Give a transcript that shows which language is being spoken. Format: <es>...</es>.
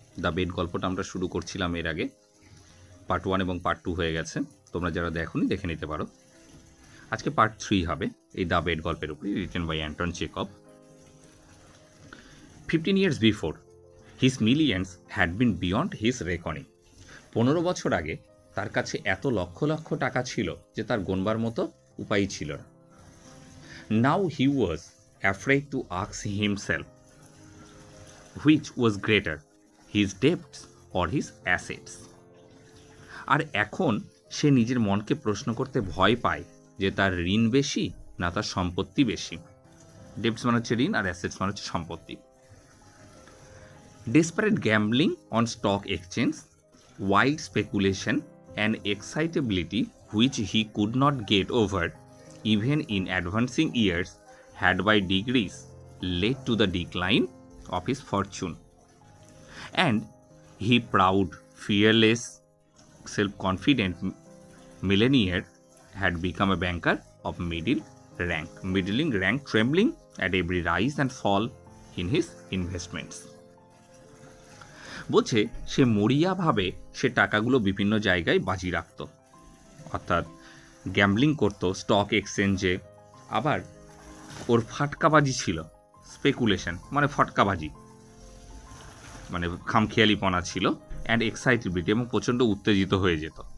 <bn>The bed গল্পটা আমরা শুরু করছিলাম এর আগে, পার্ট 1 এবং পার্ট 2 হয়ে গেছে। তোমরা যারা দেখোনি দেখে নিতে পারো। আজকে পার্ট 3 হবে এই দ্য বেড গল্পের উপরে, written by Anton Chekhov.</bn> <en>15 years before, his millions had been beyond his reckoning.</en> <bn>15 বছর আগে তার কাছে এত লক্ষ লক্ষ টাকা ছিল যে তার গোনবার মতো উপায় ছিল না।</bn> <en>Now he was afraid to ask himself, which was greater, his debts or his assets?</en> <bn>আর এখন সে নিজের মনকে প্রশ্ন করতে ভয় পায় যে তার ঋণ বেশি না তার সম্পত্তি বেশি। ডেবটস মানে হচ্ছে ঋণ আর অ্যাসেটস মানে হচ্ছে সম্পত্তি।</bn> <en>Desperate gambling on stock exchange, wild speculation and excitability which he could not get over even in advancing years had by degrees led to the decline of his fortune. And he proud, fearless, self-confident millionaire had become a banker of middling rank, trembling at every rise and fall in his investments.</en> <bn>বলছে সে মরিয়াভাবে সে টাকাগুলো বিভিন্ন জায়গায় বাজি রাখত, অর্থাৎ gambling করতো stock এক্সচেঞ্জে। আবার ওর ফাটকাবাজি ছিল, স্পেকুলেশন মানে ফটকাবাজি মানে খামখেয়ালিপনা ছিল, অ্যান্ড এক্সাইটেবিলিটি এবং প্রচণ্ড উত্তেজিত হয়ে যেত।</bn>